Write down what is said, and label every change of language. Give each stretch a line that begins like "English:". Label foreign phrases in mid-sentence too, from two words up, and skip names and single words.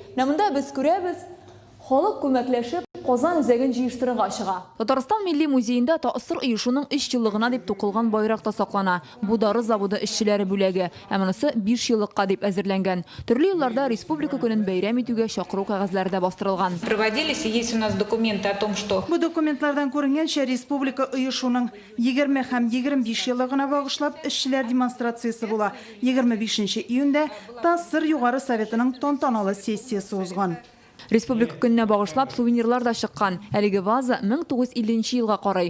Tatar: Монда без күрәбез, халык күмәкләшеп Казан үзәген җыештырырга чыга. Татарстан Милли музеенда Тасыр оешуның 3 еллыгына дип тукылган байрак та саклана. Бу дары заводы эшчеләре бүләге, ә монысы 5 еллыкка дип әзерләнгән. Төрле елларда республика көнен бәйрәм итүгә чакыру кәгазьләре дә бастырылган.
Russian: Проводились, и есть у нас документы о том, что...
Tatar: Бу документлардан күренгәнчә республика оешуның 20 һәм 25 еллыгына багышлап эшчеләр демонстрациясе була. 25 июньдә Тасыр югары советының тантаналы сессиясе узган. Республика көненә багышлап сувенирлар да чыккан. Әлеге ваза 1950 елга карый.